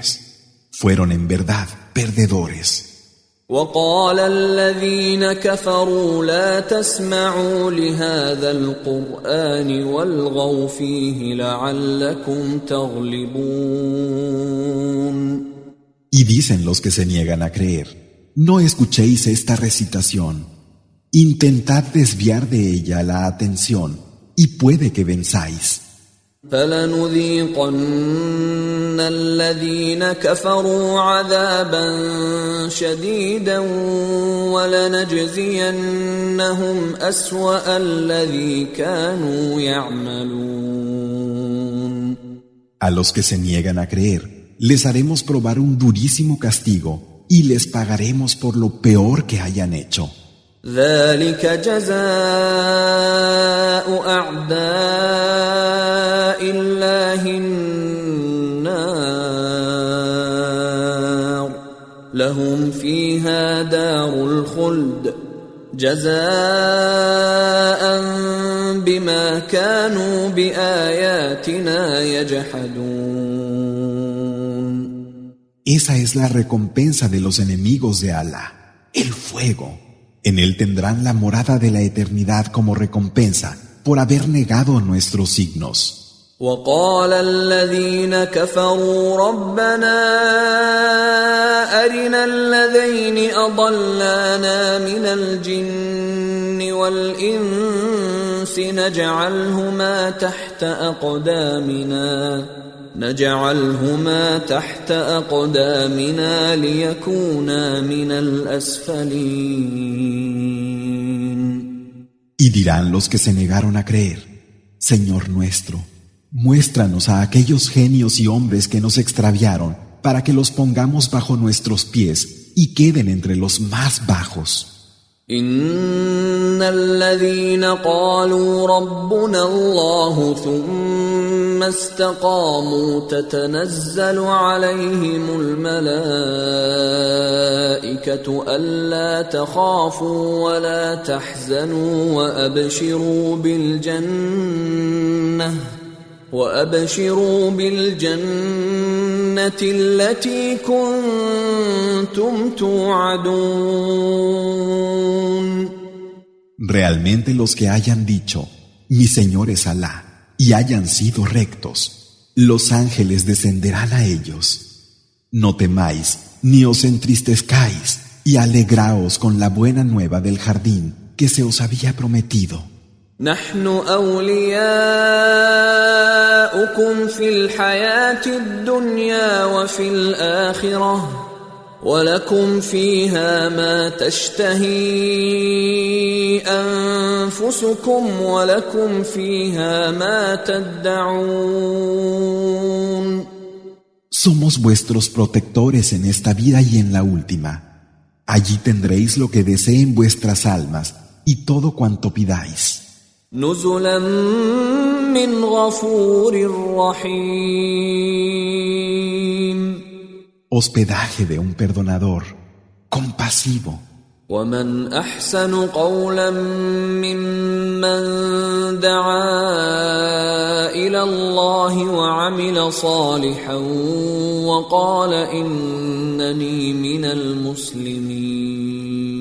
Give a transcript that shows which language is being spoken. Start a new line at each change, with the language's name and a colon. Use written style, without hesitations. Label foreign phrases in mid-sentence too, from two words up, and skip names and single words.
Spanish: Fueron en verdad perdedores.
Arabic: وقال الذين كفروا لا تسمعوا لهذا القرآن والغوا فيه لعلكم تغلبون.
Spanish: Y dicen los que se niegan a creer: no escuchéis esta recitación, intentad desviar de ella la atención y puede que venzáis.
Arabic: فلنذيقن الذين كفروا عذابا شديدا ولنجزينهم أسوأ الذي كانوا يعملون.
Spanish: A los que se niegan a creer, les haremos probar un durísimo castigo y les pagaremos por lo peor que hayan hecho.
Arabic: ذلك جزاء أعداء الله النار لهم فيها دار الخلد جزاء بما كانوا بآياتنا يجحدون.
Spanish: Esa es la recompensa de los enemigos de Alá, el fuego. En él tendrán la morada de la eternidad como recompensa por haber negado nuestros signos.
Arabic: وقال الذين كفروا ربنا أرنا الذين أضلانا من الجن والإنس نجعلهما تحت أقدامنا ليكونا من الأسفلين.
Spanish: Y dirán los que se negaron a creer: Señor nuestro, muéstranos a aquellos genios y hombres que nos extraviaron para que los pongamos bajo nuestros pies y queden entre los más bajos.
Arabic: إن الذين قالوا ربنا الله ثم استقاموا تتنزل عليهم الملائكة ألا تخافوا ولا تحزنوا وأبشروا بالجنة التي كنتم توعدون.
Spanish: Realmente los que hayan dicho: Mi Señor es Alá, y hayan sido rectos, los ángeles descenderán a ellos. No temáis ni os entristezcáis, y alegraos con la buena nueva del jardín que se os había prometido.
Arabic: نحن أولياؤكم في الحياة الدنيا وفي الآخرة ولكم فيها ما تشتهي أنفسكم ولكم فيها ما تدعون.
Spanish: Somos vuestros protectores en esta vida y en la última. Allí tendréis lo que deseen vuestras almas y todo cuanto pidáis.
Arabic: نزلا من غفور رحيم.
Spanish: Hospedaje de un perdonador compasivo.
Arabic: ومن أحسن قولا ممن دعا إلى الله وعمل صالحا وقال إنني من المسلمين.